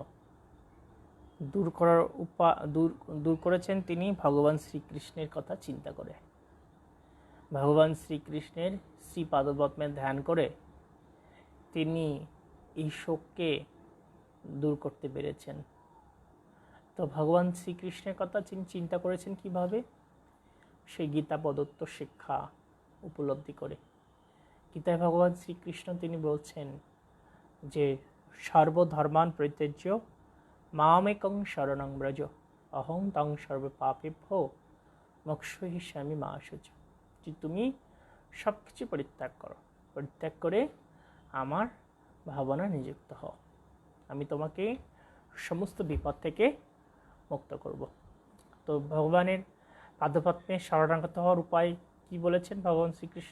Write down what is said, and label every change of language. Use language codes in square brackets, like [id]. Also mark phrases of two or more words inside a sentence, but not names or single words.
[bn] দূর করার দূর করেছেন তিনি ভগবান শ্রীকৃষ্ণের কথা চিন্তা করে, ভগবান শ্রীকৃষ্ণের শ্রী পাদপদ্মের ধ্যান করে তিনি এই শোককে দূর করতে পেরেছেন। তো ভগবান শ্রীকৃষ্ণের কথা তিনি চিন্তা করেছেন কিভাবে? সেই গীতা প্রদত্ত শিক্ষা উপলব্ধি করে। গীতায় ভগবান শ্রীকৃষ্ণ তিনি বলছেন যে [sa] সর্বধর্মান পরিত্যজ্য মামেকং শরণং ব্রজ অহং তং সর্বপাপেভ্যো মোক্ষয়িষ্যামি মা শুচি। [bn] যে তুমি সব কিছু পরিত্যাগ করো, পরিত্যাগ করে আমার ভাবনা নিযুক্ত হও, আমি তোমাকে সমস্ত বিপদ থেকে মুক্ত করব। তো ভগবানের পাদপদ্মে শরণাগত হওয়ার উপায় কি বলেছেন ভগবান শ্রীকৃষ্ণ?